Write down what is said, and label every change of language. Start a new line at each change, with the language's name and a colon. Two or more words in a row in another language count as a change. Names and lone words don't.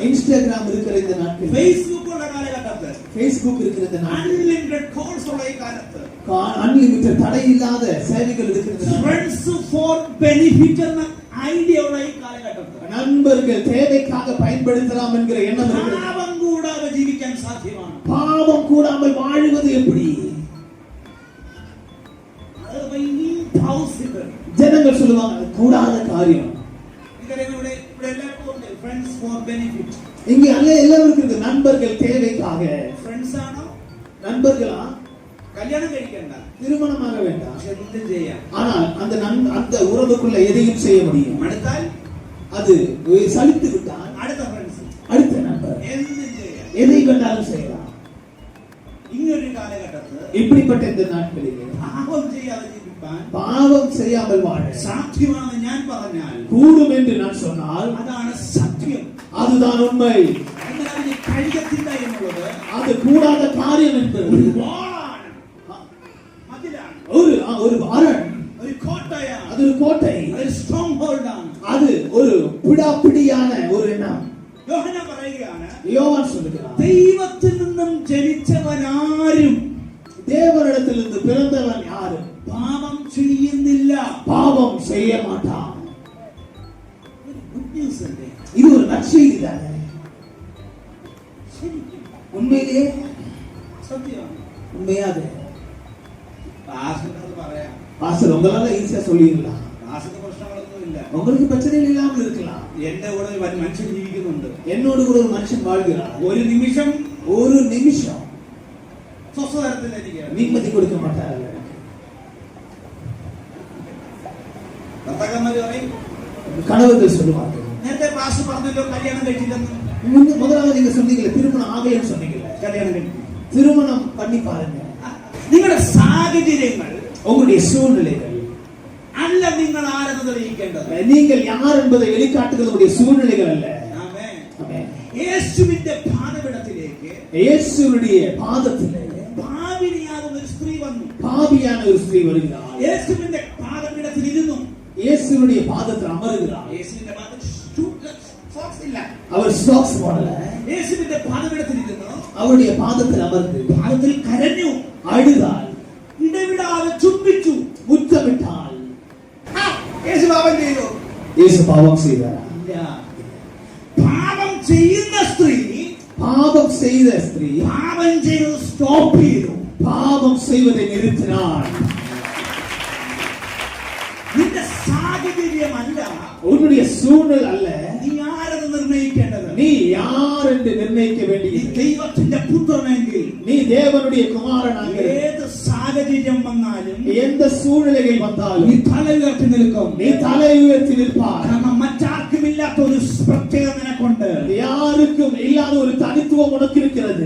Tamil: இன்ஸ்டாகிராம் இருக்கிற இந்த நாட்களில்,
Malayalam: ഫേസ്ബുക്ക് ഉള്ള കാലഘട്ടത്തിൽ,
Tamil: ஃபேஸ்புக் இருக்கிற இந்த நாட்களில்,
English: unlimited calls
Malayalam: ഉള്ള ഈ കാലത്ത്,
Tamil: அன்லிமிட்டட் தடை இல்லாத சேவைகள் இருக்கிற இந்த நாட்களில்,
English: friends for benefit
Malayalam: എന്ന ഐഡിയ ഉള്ള ഈ കാലഘട്ടത്തിൽ,
Tamil: நண்பர்கள் தேவைக்காக பயன்படுத்தலாம் என்கிற எண்ணம் இருக்கிறது.
Malayalam: പാപം കൂടാതെ ജീവിക്കാൻ സാധ്യമാണ്.
Tamil: பாவம் கூடாமல் வாழ்வது எப்படி?
Malayalam: അത് impossible.
Tamil: ஜனங்கள் சொல்லுவாங்க அது கூடாத காரியம்.
Malayalam: ഇവിടെ എല്ലാവർക്കും ഉണ്ട്
English: friends for benefit.
Tamil: இங்க எல்லாரும் இருக்குது நண்பர்கள் தேவைக்காக.
Malayalam: ഫ്രണ്ട്സ് ആണോ?
Tamil: நண்பர்களா?
Malayalam: കല്യാണം കഴിക്കണ്ട,
Tamil: திருமணமாக வேண்டாம்,
Malayalam: പക്ഷെ എന്തും ചെയ്യാം.
Tamil: ஆனால் அந்த உறவுக்குள்ள எதையும் செய்ய முடியும்.
Malayalam: അടുത്താൽ
Tamil: அது சலித்து விட்டால்
Malayalam: അടുത്ത ഫ്രണ്ട്സ്,
Tamil: அடுத்த நண்பர்,
Malayalam: എന്തും ചെയ്യാം.
Tamil: எதை வேண்டாலும் செய்யலாம்.
Malayalam: ഇങ്ങനൊരു കാലഘട്ടത്ത്
Tamil: இப்படிப்பட்ட இந்த நாட்களிலே
Malayalam: പാപം ചെയ്യാതെ ജീവിക്കാൻ
Tamil: பாவம் செய்யாமல் வாழ
Malayalam: സാധ്യമാണെന്ന് ഞാൻ പറഞ്ഞാൽ
Tamil: கூடும் என்று நான் சொன்னால்
Malayalam: അതാണ് സത്യം.
Tamil: அதுதான் உண்மை.
Malayalam: എന്നാൽ അതിന് കഴിയത്തില്ല എന്നുള്ളത്
Tamil: அது கூடாத காரியம் என்பது
Malayalam: ഒരു വാളാണ്, മതിലാണ്,
Tamil: ஒரு அரண்,
Malayalam: ഒരു കോട്ടയാണ്,
Tamil: அது ஒரு கோட்டை,
Malayalam: അതൊരു
English: strong hold
Malayalam: ആണ്.
Tamil: அது ஒரு பிடாப்பிடியான ஒரு எண்ணம்.
Malayalam: യോഹന്നാൻ പറയുകയാണ്,
Tamil: யோவான் சொல்லுகிறார்,
Malayalam: ദൈവത്തിൽ നിന്നും ജനിച്ചവനാരും
Tamil: தேவனிடத்திலிருந்து பிறந்தவன் யாரும்
Malayalam: പാപം ചെയ്യുന്നില്ല.
Tamil: பாவம் செய்ய மாட்டான்.
English: good news
Malayalam: അല്ലേ?
Tamil: இது ஒரு நற்செய்தி தானே?
Malayalam: ശരിക്കും
Tamil: உண்மையிலேயே
Malayalam: സത്യമാണ്.
Tamil: உண்மையாது.
Malayalam: പാസ്റ്റർക്ക് പറയാം,
Tamil: பாஸ்டர் உங்களால ஈஸியா சொல்லிடலாம்,
Malayalam: പാസ്റ്റർക്ക് പ്രശ്നങ്ങളൊന്നുമില്ല.
Tamil: உங்களுக்கு பிரச்சனைகள் இல்லாமல் இருக்கலாம்.
Malayalam: എന്റെ കൂടെ ഒരു മനുഷ്യൻ ജീവിക്കുന്നുണ്ട്.
Tamil: என்னோடு கூட ஒரு மனுஷன் வாழ்கிறார்.
Malayalam: ഒരു നിമിഷം
Tamil: ஒரு நிமிஷம்
Malayalam: സ്വസ്ഥ തരത്തിലിരിക്കുകയാണ്.
Tamil: நிம்மதி கொடுக்க மாட்டார்.
Malayalam: ഭർത്താക്കന്മാര് പറയും,
Tamil: கணவர்கள் சொல்லுவார்கள்,
Malayalam: നേരത്തെ പാസ്റ്റർ പറഞ്ഞല്ലോ കല്യാണം കഴിച്ചില്ലെന്ന്.
Tamil: முதலாவது நீங்க சொன்னீங்களே திருமணம் ஆகலைன்னு சொன்னீங்களே,
Malayalam: കല്യാണം കഴിക്കും.
Tamil: திருமணம் பண்ணி பாருங்க.
Malayalam: നിങ്ങളുടെ സാഹചര്യങ്ങൾ
Tamil: உங்களுடைய சூழ்நிலைகள்
Malayalam: അല്ല നിങ്ങൾ ആരെന്ന് തെളിയിക്കേണ്ടത്.
Tamil: நீங்கள் யார் என்பதை வெளிக்காட்டுகிறது உங்களுடைய சூழ்நிலைகள் அல்ல.
Malayalam: ആമേൻ.
Tamil: ஆமென்.
Malayalam: യേശുവിന്റെ പാദപീഠത്തിലേക്ക്
Tamil: இயேசுவுடைய பாதத்திலே
Malayalam: പാപിനിയാകുന്ന ഒരു സ്ത്രീ വന്നു.
Tamil: பாவியான ஒரு ஸ்திரீ வருகிறார்.
Malayalam: യേശുവിന്റെ പാദപീഠത്തിൽ ഇരുന്നു.
Tamil: இயேசுவுடைய பாதத்தில் அமருகிறார்.
Malayalam: യേശുവിന്റെ പാദത്തിൽ സോക്സ് ഇല്ല.
Tamil: அவர் சாக்ஸ் போடல.
Malayalam: യേശുവിന്റെ പാദപീഠത്തിൽ ഇരുന്നു.
Tamil: அவருடைய பாதத்தில் அமர்ந்து
Malayalam: പാദത്തിൽ കരഞ്ഞു,
Tamil: அழுதாள்,
Malayalam: ഇടവിടാതെ ചുംബിച്ചു,
Tamil: முத்தமிட்டாள்.
Malayalam: യേശു പാപം ചെയ്തു?
Tamil: இயேசு பாவம் செய்தார்?
Malayalam: ഇല്ല. പാപം ചെയ്യുന്ന സ്ത്രീ
Tamil: பாவம் செய்த ஸ்திரீ
Malayalam: പാപം ചെയ്തത് സ്റ്റോപ്പ് ചെയ്തു.
Tamil: பாவம் செய்வதை நிறுத்தினாள்.
Malayalam: നിന്റെ സാഹചര്യമല്ല
Tamil: உன்னுடைய சூழ்நிலை அல்ல
Malayalam: നീ ആരെന്ന് നിർണയിക്കേണ്ടത്.
Tamil: நீ யார் என்று நிர்ணயிக்க
Malayalam: നീ
Tamil: வேண்டியது.
Malayalam: ദൈവത്തിന്റെ പുത്രനെങ്കിൽ
Tamil: நீ தேவனுடைய குமாரனாக
Malayalam: ഏത് സാഹചര്യം വന്നാലും
Tamil: எந்த சூழ்நிலைகள்
Malayalam: നീ
Tamil: வந்தாலும்
Malayalam: തല ഉയർത്തി നിൽക്കും.
Tamil: நீ தலை உயர்த்தி நிற்பாய்.
Malayalam: കാരണം മറ്റാർക്കുമില്ലാത്ത ഒരു പ്രത്യേകത നിനക്കുണ്ട്.
Tamil: யாருக்கும் இல்லாத ஒரு தனித்துவம் உனக்கு இருக்கிறது.